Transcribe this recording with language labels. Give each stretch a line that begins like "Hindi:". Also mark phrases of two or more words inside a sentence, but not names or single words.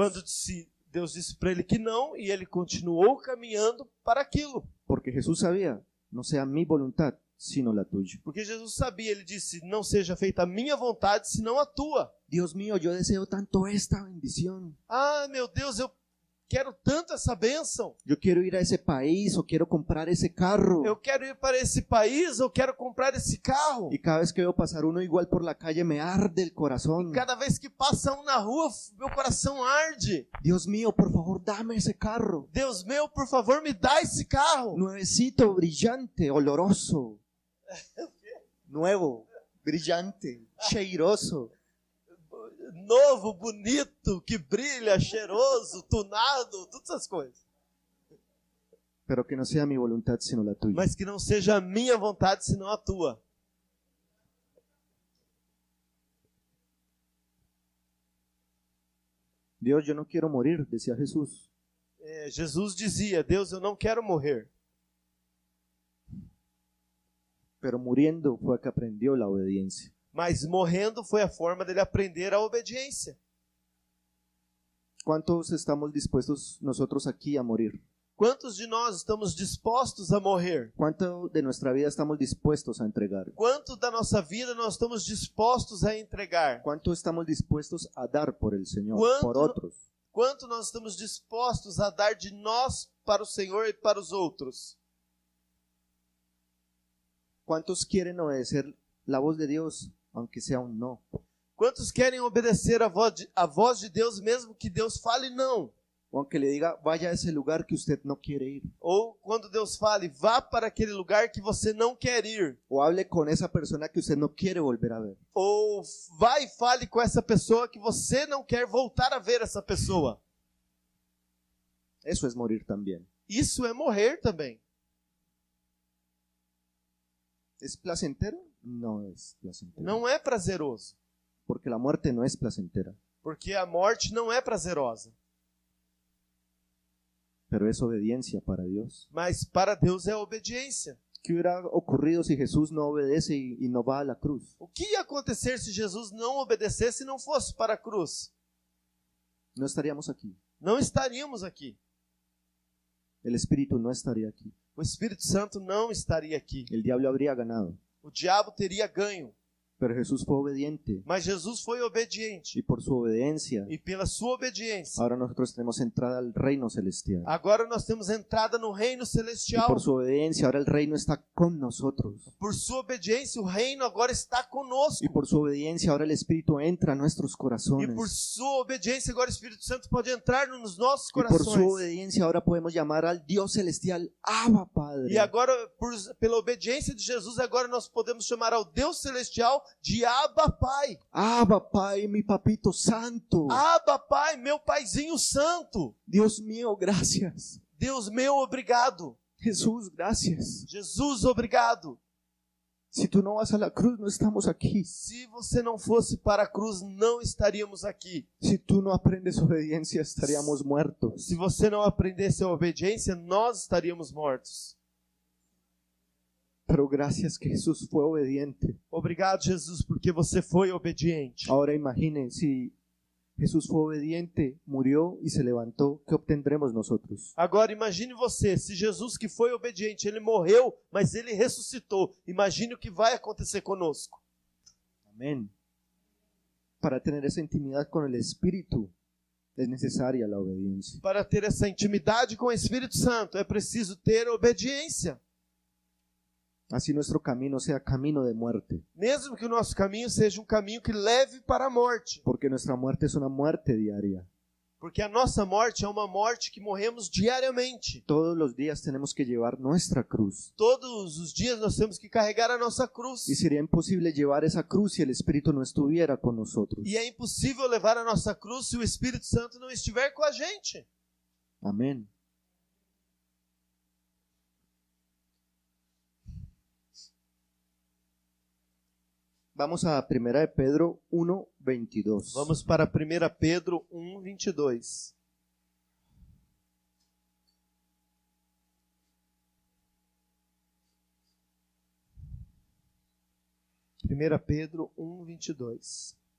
Portuguese: Quando Deus disse para ele que não, e ele continuou caminhando para aquilo.
Spanish: Porque Jesús sabía, no sea mi voluntad, sino la tuya.
Portuguese: Porque Jesus sabia, ele disse, não seja feita a minha vontade, senão a tua.
Spanish: Dios mío, yo deseo tanto esta bendición.
Portuguese: Meu Deus, eu quero tanto essa bênção.
Spanish: Yo quiero ir a ese país o quiero comprar ese carro.
Portuguese: Eu quero ir para esse país, eu quero comprar esse carro.
Spanish: Y cada vez que veo pasar uno igual por la calle me arde el corazón.
Portuguese: Cada vez que passa um na rua, meu coração arde.
Spanish: Dios mío, por favor, dame ese carro.
Portuguese: Deus meu, por favor, me dá esse carro.
Spanish: Nuevecito, brillante, oloroso. Nuevo, brillante,
Portuguese: cheiroso. Novo, bonito, que brilha, cheiroso, tunado, todas essas coisas.
Spanish: Pero que no sea mi voluntad, sino la tuya.
Portuguese: Mas que não seja a minha vontade, senão a tua.
Spanish: Dios, yo no quiero morir, decía Jesús.
Portuguese: Jesus dizia, Deus, eu não quero morrer.
Spanish: Pero muriendo fue que aprendió la obediencia.
Portuguese: Mas morrendo foi a forma dele aprender a obediência.
Spanish: ¿Cuántos estamos dispuestos nosotros aquí a morir?
Portuguese: Quantos de nós estamos dispostos a morrer?
Spanish: ¿Cuánto de nuestra vida estamos dispuestos a entregar?
Portuguese: Quanto da nossa vida nós estamos dispostos a entregar?
Spanish: ¿Cuánto estamos dispuestos a dar por el Señor, ¿Cuánto? por otros?
Portuguese: Quanto nós estamos dispostos a dar de nós para o Senhor e para os outros?
Spanish: ¿Cuántos quieren obedecer la voz de Dios, aunque sea un no?
Portuguese: Quantos querem obedecer a voz de Deus, mesmo que Deus fale não?
Spanish: O aunque le diga, vaya a ese lugar que usted no quiere ir.
Portuguese: Ou quando Deus fale, vá para aquele lugar que você não quer ir.
Spanish: O hable con esa persona que usted no quiere volver a ver.
Portuguese: Ou vá e fale com essa pessoa que você não quer voltar a ver essa pessoa.
Spanish: Eso es morir también.
Portuguese: Isso é morrer também.
Spanish: ¿Es placentero? No es placentero.
Portuguese: Não é prazeroso.
Spanish: Porque la muerte no es placentera.
Portuguese: Porque a morte não é prazerosa.
Spanish: Pero es obediencia para Dios.
Portuguese: Mas para Deus é obediência.
Spanish: ¿Qué hubiera ocurrido si Jesús no obedece y no va a la cruz?
Portuguese: O que ia acontecer se Jesus não obedecesse e não fosse para a cruz?
Spanish: No estaríamos aquí.
Portuguese: Não estaríamos aqui.
Spanish: El Espíritu no estaría aquí.
Portuguese: O Espírito Santo não estaria aqui.
Spanish: El diablo habría ganado.
Portuguese: O diabo teria ganho.
Spanish: Pero Jesús fue obediente.
Portuguese: Mas Jesus foi obediente.
Spanish: Y por su obediencia,
Portuguese: E pela sua obediência,
Spanish: ahora nosotros tenemos entrada al reino celestial.
Portuguese: agora nós temos entrada no reino
Spanish: Y
Portuguese: celestial.
Spanish: por su obediencia, ahora el reino está con nosotros.
Portuguese: Por sua obediência, o reino agora está conosco.
Spanish: Y por su obediencia, ahora el Espíritu entra a nuestros
Portuguese: E
Spanish: corazones.
Portuguese: por sua obediência, agora o Espírito Santo pode entrar nos nossos
Spanish: Y por su
Portuguese: corações.
Spanish: obediencia, ahora podemos llamar al Dios celestial Abba Padre.
Portuguese: E agora, pela obediência de Jesus, agora nós podemos chamar ao Deus celestial de Abba Pai.
Spanish: Abba Pai, mi papito santo.
Portuguese: Abba Pai, meu paizinho santo.
Spanish: Dios mío, gracias.
Portuguese: Deus meu, obrigado.
Spanish: Jesús, gracias.
Portuguese: Jesus, obrigado.
Spanish: Si tú no vas a la cruz, no estamos aquí.
Portuguese: Se você não fosse para a cruz, não estaríamos aqui.
Spanish: Si tú no aprendes obediencia, estaríamos muertos.
Portuguese: Se você não aprendesse a obediência, nós estaríamos mortos.
Spanish: Pero gracias que Jesús fue obediente.
Portuguese: Obrigado, Jesus, porque você foi obediente. Ahora imaginen, si Jesús fue obediente, murió y se levantó, ¿qué obtendremos nosotros? Agora imagine você, se Jesus que foi obediente, ele morreu, mas ele ressuscitou. Imagine o que vai acontecer conosco.
Spanish: Amén. Para tener esa intimidad con el Espíritu, es necesaria la obediencia.
Portuguese: Para ter essa intimidade com o Espírito Santo, é preciso ter obediência.
Spanish: Así nuestro camino sea camino de muerte,
Portuguese: Mesmo que o nosso caminho seja um caminho que leve para a morte.
Spanish: porque nuestra muerte es una muerte diaria.
Portuguese: Porque a nossa morte é uma morte que morremos diariamente.
Spanish: Todos los días tenemos que llevar nuestra cruz.
Portuguese: Todos os dias nós temos que carregar a nossa cruz.
Spanish: Y sería imposible llevar esa cruz si el Espíritu no estuviera con nosotros.
Portuguese: E é impossível levar a nossa cruz se o Espírito Santo não estiver com a gente.
Spanish: Amén. Vamos a 1 de Pedro 1:22.
Portuguese: Vamos para 1 Pedro 1:22. Primeira Pedro 1:22.